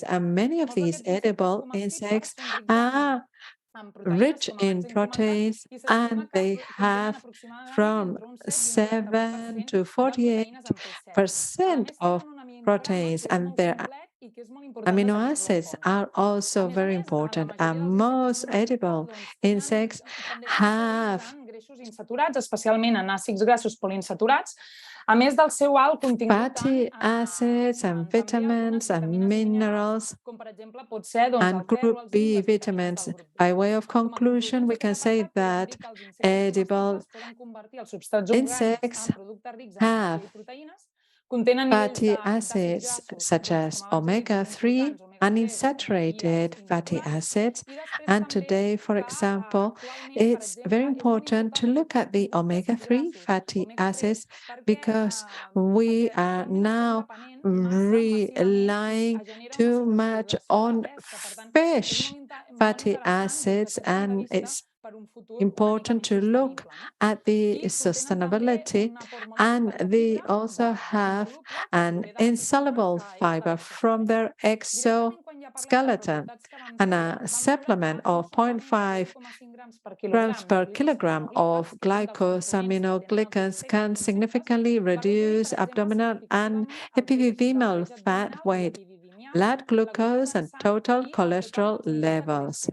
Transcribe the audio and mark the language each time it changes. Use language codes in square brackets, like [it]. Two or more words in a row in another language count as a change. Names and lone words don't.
[en] And many of these edible insects are rich in proteins, and they have from 7 to 48% of proteins, and their amino acids are also very important. And most edible insects have [ca] A més del seu alt contingut [en] fatty acids and vitamins and minerals [ca] com per exemple pot ser doncs, [en] and [ca] el ferro, [en] group [ca] el zinc, B les vitamines [en] vitamins. [ca] del grup B. [en] By way of [ca] Com a [en] conclusion, we can say that edible [ca] poden convertir els substrats orgànics [en] insects [ca] en productes rics en [en] have [ca] energia i proteïnes, contenen nivells [en] fatty [ca] d'àcids [en] acids [ca] grassos [en] such [ca] doncs, [en] as [ca] com abans he dit, més omega-3 importants, [en] and omega-3 unsaturated [ca] i els [en] fatty [ca] insaturats. [en] acids. [ca] I després [en] And [ca] també [en] today, for [ca] que, [en] example, [ca] actualment, per [en] it's very [ca] exemple, és molt [en] important to [ca] important [en] look at the [ca] productes omega-3 grassos, [en] fatty [ca] omega-3, [en] acids [ca] perquè [en] because we are now relying too much on fish fatty acids, and it's important to look at the sustainability, and they also have an insoluble fiber from their exoskeleton and a supplement of 0.5 grams per kilogram of glycosaminoglycans can significantly reduce abdominal and epididymal fat weight, blood glucose, and total cholesterol levels.